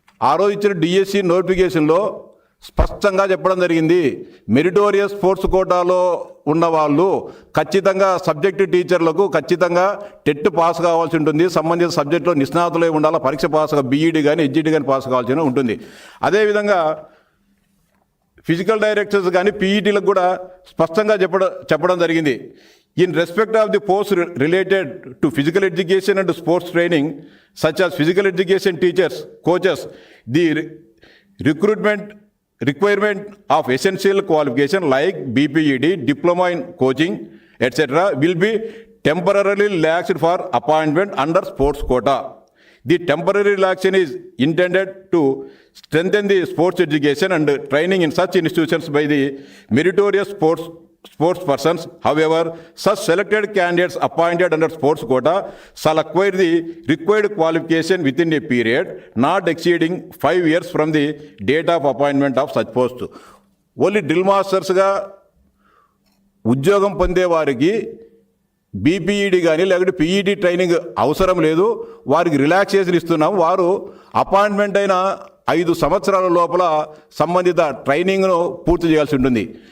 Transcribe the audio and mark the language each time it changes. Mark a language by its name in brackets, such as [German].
[Telugu] ఆ రోజు ఇచ్చిన డిఎస్సి నోటిఫికేషన్లో స్పష్టంగా చెప్పడం జరిగింది, మెరిటోరియస్ స్పోర్ట్స్ కోటాలో ఉన్నవాళ్ళు ఖచ్చితంగా సబ్జెక్టు టీచర్లకు ఖచ్చితంగా టెట్ పాస్ కావాల్సి ఉంటుంది, సంబంధిత సబ్జెక్టులో నిష్ణాతులై ఉండాలి, పరీక్ష పాస్గా బీఈడి కానీ హెచ్జిటి కానీ పాస్ కావాల్సి ఉంటుంది. అదేవిధంగా ఫిజికల్ డైరెక్టర్స్ కానీ పీఈటీలకు కూడా స్పష్టంగా చెప్పడం జరిగింది. In respect of the post related to physical education and sports training such [English] as physical education teachers, coaches, the recruitment requirement of essential qualification like BPED, diploma in coaching, etc. will be temporarily relaxed for appointment under sports quota. The temporary relaxation is intended to strengthen the sports education and training in such institutions by the meritorious sports persons. However, such selected candidates appointed under sports quota shall acquire the required qualification within a period not exceeding 5 years from the date of appointment of such post. Only drill masters [Telugu] గా ఉద్యోగం పొందే వారికి BPEd కానీ లేకపోతే PET training అవసరం లేదు, వారికి relaxation ఇస్తున్నాం. వారు అపాయింట్మెంట్ అయిన 5 సంవత్సరాల లోపల సంబంధిత ట్రైనింగ్ను పూర్తి చేయాల్సి ఉంటుంది.